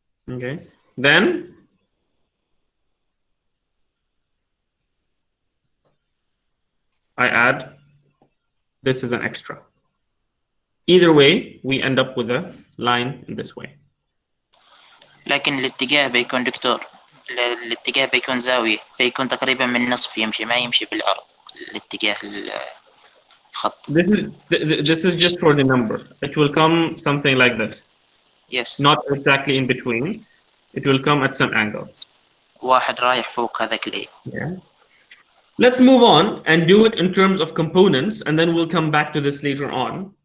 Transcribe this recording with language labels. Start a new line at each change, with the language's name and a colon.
English: Okay. Then I add this is an extra. Either way, we end up with a line in this way.
Arabic: لكن الاتجاه بيكون دكتور الاتجاه بيكون زاوية فيكون تقريبا من نصف يمشي ما يمشي بالعرض الاتجاه الخط.
English: This is just for the number. It will come something like this. Yes. Not exactly in between. It will come at some angle.
Arabic: واحد رايح فوق هذاك ال A.
English: Yeah. Let's move on and do it in terms of components, and then we'll come back to this later on.